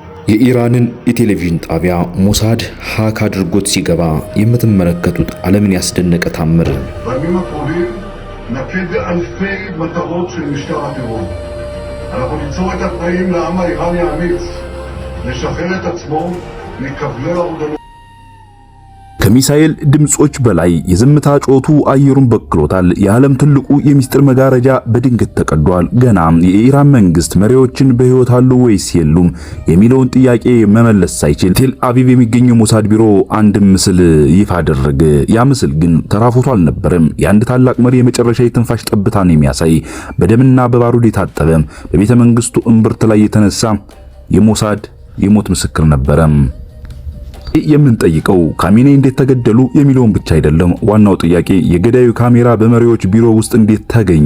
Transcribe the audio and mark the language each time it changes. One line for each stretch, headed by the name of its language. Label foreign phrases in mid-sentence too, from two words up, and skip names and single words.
Amharic: የኢራንን የቴሌቪዥን ጣቢያ ሞሳድ ሃክ አድርጎት ሲገባ የምትመለከቱት ዓለምን ያስደነቀ ታምር።
Hebrew: בימים הקרובים נקד אלפי מטרות של משטר הטרור. אנחנו ניצור את התנאים לעם האיראני האמיץ לשחרר את עצמו מכבלי הרודנות.
Amharic: ከሚሳኤል ድምጾች በላይ የዝምታ ጮቱ አየሩን በክሎታል። የዓለም ትልቁ የሚስጥር መጋረጃ በድንገት ተቀዷል። ገና የኢራን መንግስት መሪዎችን በህይወት አሉ ወይስ የሉም የሚለውን ጥያቄ መመለስ ሳይችል ቴል አቪቭ የሚገኘው ሞሳድ ቢሮ አንድ ምስል ይፋ አደረገ። ያ ምስል ግን ተራ ፎቶ አልነበረም። የአንድ ታላቅ መሪ የመጨረሻ የትንፋሽ ጠብታን የሚያሳይ በደምና በባሩድ የታጠበ በቤተ መንግስቱ እምብርት ላይ የተነሳ የሞሳድ የሞት ምስክር ነበረ። የምንጠይቀው ካሚኔ እንዴት ተገደሉ የሚለውን ብቻ አይደለም። ዋናው ጥያቄ የገዳዩ ካሜራ በመሪዎች ቢሮ ውስጥ እንዴት ተገኘ?